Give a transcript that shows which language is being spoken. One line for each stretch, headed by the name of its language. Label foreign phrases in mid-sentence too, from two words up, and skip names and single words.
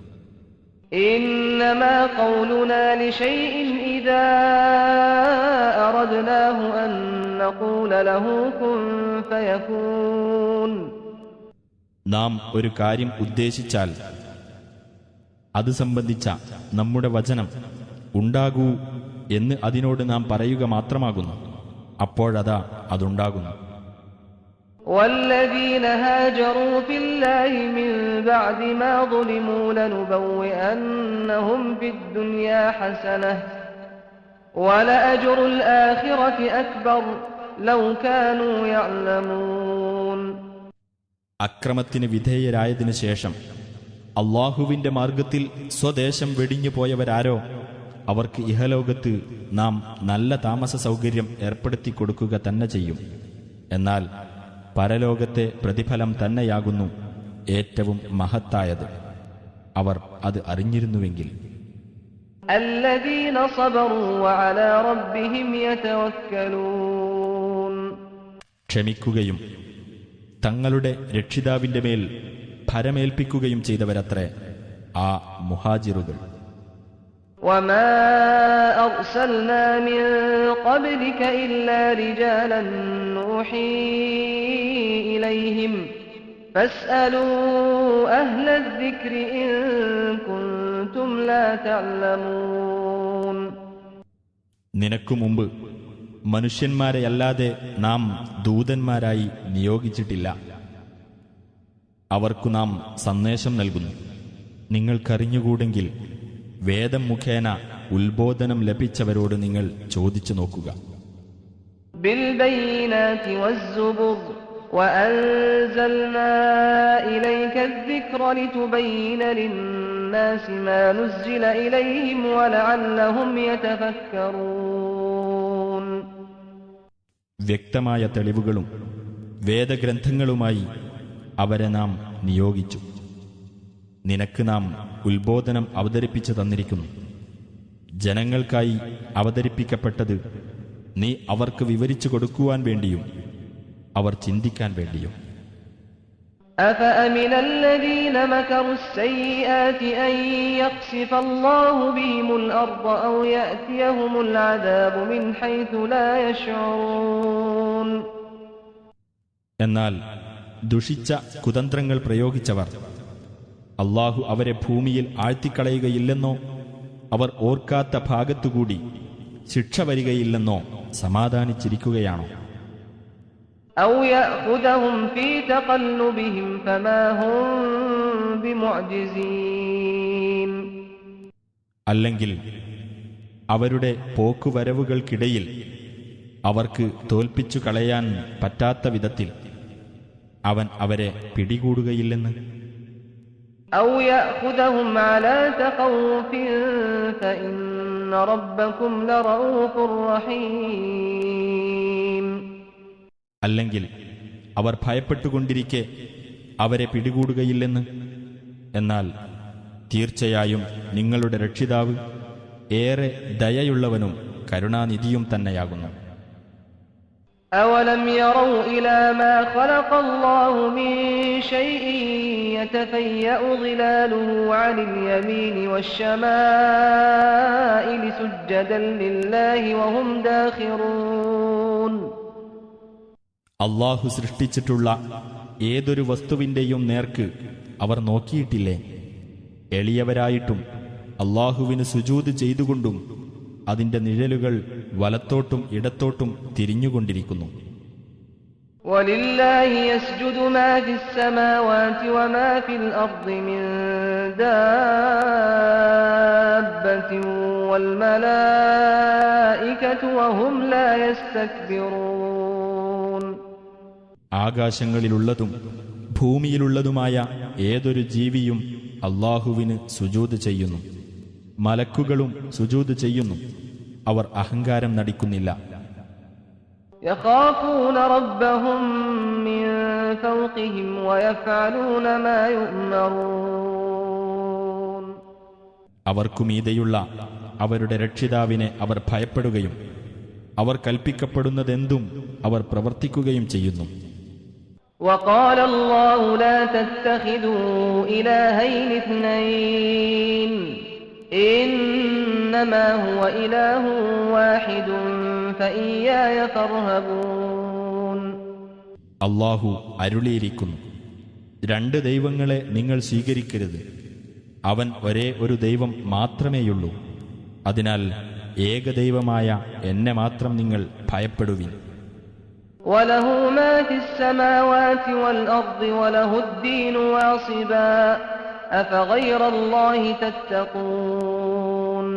Arabic: إنما قولنا لشيء إذا أردناه أن نقول له كن فيكون.
Malayalam: നാം ഒരു കാര്യം ഉദ്ദേശിച്ചാൽ അത് സംബന്ധിച്ച നമ്മുടെ വചനം ഉണ്ടാകൂ എന്ന് അതിനോട് നാം പറയുക മാത്രമാകുന്നു. അപ്പോഴതാ അതുണ്ടാകുന്നു.
Arabic: والذين هاجروا في الله من بعد ما ظلموا لنبوئنهم في الدنيا حسنة ولأجر الآخرة أكبر لو كانوا يعلمون.
Malayalam: അക്രമത്തിന് വിധേയരായതിനു ശേഷം അള്ളാഹുവിന്റെ മാർഗത്തിൽ സ്വദേശം വെടിഞ്ഞു പോയവരാരോ അവർക്ക് ഇഹലോകത്ത് നാം നല്ല താമസ സൗകര്യം ഏർപ്പെടുത്തി കൊടുക്കുക തന്നെ ചെയ്യും. എന്നാൽ പരലോകത്തെ പ്രതിഫലം തന്നെയാകുന്നു ഏറ്റവും മഹത്തായത്. അവർ അത് അറിഞ്ഞിരുന്നുവെങ്കിൽ.
Arabic: الذين صبروا وعلى ربهم يتوكلون.
Malayalam: ക്ഷമിക്കുകയും തങ്ങളുടെ രക്ഷിതാവിന്റെ മേൽ ഭരമേൽപ്പിക്കുകയും ചെയ്തവരത്രേ ആ മുഹാജിറുകൾ.
Arabic: وما أرسلنا من قبلك إلا رجالا نوحي إليهم فاسألوا أهل الذكر إن كنتم لا تعلمون.
Malayalam: നിനക്കു മുമ്പ് മനുഷ്യന്മാരെയല്ലാതെ നാം ദൂതന്മാരായി നിയോഗിച്ചിട്ടില്ല. അവർക്കു നാം സന്ദേശം നൽകുന്നു. നിങ്ങൾക്കറിഞ്ഞുകൂടെങ്കിൽ വേദം മുഖേന ഉത്ബോധനം ലഭിച്ചവരോട് നിങ്ങൾ ചോദിച്ചു നോക്കുക.
Arabic: بالبينات والزبر وأنزلنا إليك الذكر لتبين للناس ما نزل إليهم ولعلهم يتفكرون.
Malayalam: വ്യക്തമായ തെളിവുകളും വേദഗ്രന്ഥങ്ങളുമായി അവരെ നാം നിയോഗിച്ചു. നിനക്ക് നാം ഉത്ബോധനം അവതരിപ്പിച്ചു തന്നിരിക്കുന്നു. ജനങ്ങൾക്കായി അവതരിപ്പിക്കപ്പെട്ടത് നീ അവർക്ക് വിവരിച്ചു കൊടുക്കുവാൻ വേണ്ടിയും അവർ ചിന്തിക്കാൻ വേണ്ടിയും.
Arabic: أفأمن الذين مكروا السيئات أن يخسف الله بهم الأرض أو يأتيهم العذاب من حيث لا يشعرون.
Malayalam: എന്നാൽ ദുഷിച്ച കുതന്ത്രങ്ങൾ പ്രയോഗിച്ചവർ അള്ളാഹു അവരെ ഭൂമിയിൽ ആഴ്ത്തിക്കളയുകയില്ലെന്നോ അവർ ഓർക്കാത്ത ഭാഗത്തുകൂടി ശിക്ഷ വരികയില്ലെന്നോ സമാധാനിച്ചിരിക്കുകയാണോ?
Arabic: أو يأخذهم في تقلبهم فما هم بمعجزين.
Malayalam: അല്ലെങ്കിൽ അവരുടെ പോക്കുവരവുകൾക്കിടയിൽ അവർക്ക് തോൽപ്പിച്ചു കളയാൻ പറ്റാത്ത വിധത്തിൽ അവൻ അവരെ പിടികൂടുകയില്ലെന്ന്.
Arabic: أو يأخذهم على تخوف فإن ربكم لرؤوف رحيم.
Malayalam: അല്ലെങ്കിൽ അവർ ഭയപ്പെട്ടുകൊണ്ടിരിക്കെ അവരെ പിടികൂടുകയില്ലെന്ന്. എന്നാൽ തീർച്ചയായും നിങ്ങളുടെ രക്ഷിതാവ് ഏറെ ദയയുള്ളവനും കരുണാനിധിയും തന്നെയാകുന്നു.
Arabic: أولم يروا إلى ما خلق الله من شيء يتفيأ ظلاله عن اليمين والشمائل سجدا لله وهم داخرون.
Malayalam: അള്ളാഹു സൃഷ്ടിച്ചിട്ടുള്ള ഏതൊരു വസ്തുവിന്റെയും നേർക്ക് അവർ നോക്കിയിട്ടില്ലേ? എളിയവരായിട്ടും അള്ളാഹുവിന് സുജൂദ് ചെയ്തുകൊണ്ടും അതിന്റെ നിഴലുകൾ വലത്തോട്ടും ഇടത്തോട്ടും തിരിഞ്ഞുകൊണ്ടിരിക്കുന്നു.
Arabic: وَلِلَّهِ يَسْجُدُ مَا فِي السَّمَاوَاتِ وَمَا فِي الْأَرْضِ مِن دَابَّةٍ وَالْمَلَائِكَةُ وَهُمْ لَا يَسْتَكْبِرُونَ.
Malayalam: ആകാശങ്ങളിലുള്ളതും ഭൂമിയിലുള്ളതുമായ ഏതൊരു ജീവിയും അള്ളാഹുവിന് സുജൂദ് ചെയ്യുന്നു. മലക്കുകളും സുജൂദ് ചെയ്യുന്നു. അവർ അഹങ്കാരം നടിക്കുന്നില്ല.
Arabic: يخافون ربهم من فوقهم ويفعلون ما يؤمرون.
Malayalam: അവർക്കുമീതെയുള്ള അവരുടെ രക്ഷിതാവിനെ അവർ ഭയപ്പെടുകയും അവർ കൽപ്പിക്കപ്പെടുന്നതെന്തും അവർ പ്രവർത്തിക്കുകയും ചെയ്യുന്നു.
Arabic: وقال الله لا تتخذوا إلهين اثنين إنما هو إله واحد فإياي فارهبون.
Malayalam: അള്ളാഹു അരുളിയിരിക്കുന്നു, രണ്ട് ദൈവങ്ങളെ നിങ്ങൾ സ്വീകരിക്കരുത്. അവൻ ഒരേ ഒരു ദൈവം മാത്രമേയുള്ളൂ. അതിനാൽ ഏകദൈവമായ എന്നെ മാത്രം നിങ്ങൾ ഭയപ്പെടുവിൻ.
Arabic: وله ما في السماوات والأرض وله الدين واصبا أفغير الله تتقون.